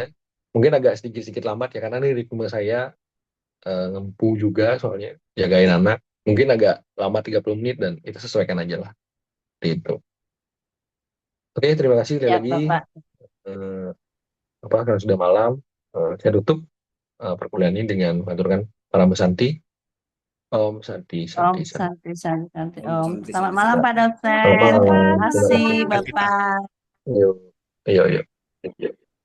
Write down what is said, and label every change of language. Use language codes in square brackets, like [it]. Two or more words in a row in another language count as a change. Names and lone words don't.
[id] Mungkin agak sedikit-sedikit lambat ya, karena ini ritme saya ngempu juga soalnya jagain anak. Mungkin agak lama 30 menit dan kita sesuaikan aja lah. Gitu. Oke, terima kasih sekali Ya lagi. Bapak. Karena sudah malam, saya tutup perkuliahan ini dengan mengaturkan para Santi. [sa] Om Santi, Santi, Santi. Santi. Om Om. Santi [id] Selamat [sa] Santi [id] malam [sa] Santi. [id] Pak dosen. Selamat malam. Terima Terima kasih kasih. Bapak. Yuk. Yuk.